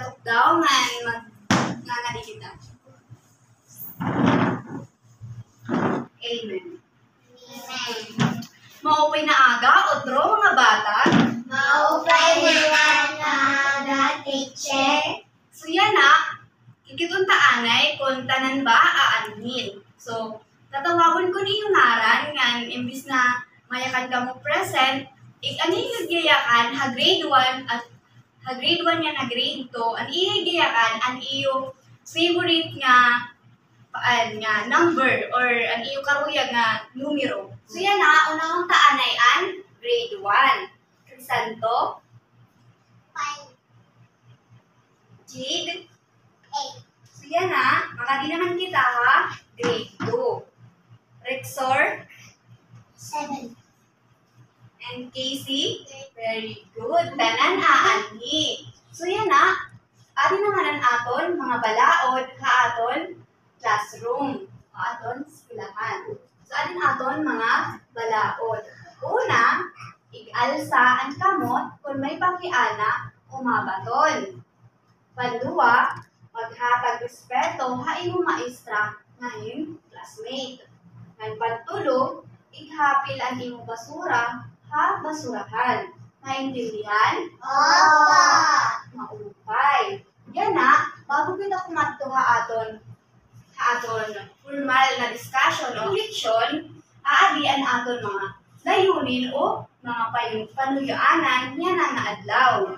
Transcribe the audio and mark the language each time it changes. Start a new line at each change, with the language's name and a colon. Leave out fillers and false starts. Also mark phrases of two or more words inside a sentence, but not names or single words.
Waray: daw nga kita. Amen. Maupay na aga, otro mga bata. Maupay na aga, teacher. So yan na, ikitong taanay kung tanan ba aanhin. So, tatawagon ko ni Yunaran nga imbis na mayakan ka mo present, ano yung gayakan, ha grade 1 at ha grade 1 nga na grade 2, ang gayakan, ang iyo favorite nga number or ang iyo karuyag nga numero. So yan na, unang taanay an grade 1. Crisanto, 5, Jade, 8, so yan na, makadi naman kita ha, grade 2. Rexor, 7,
English: and Casey, very good.
Waray: Tanan aanhi. So yan na, adi naman ang aton mga balaod ha aton classroom, ha aton eskwelahan. So adin aton mga balaod. Una, ig-alsa ang kamot kung may pakiana umabaton. Panduwa, maghatag respeto ha imong maestra ngayon classmate. Ngayon pantulo, ighapil ang imong basura ha basurahan. Naintindihan? Opo. Maupay. Yan na, bago kita kumadto ha aton formal na discussion o leksyon, aadian aton mga layunin o mga panuyaanan niya na naadlaw.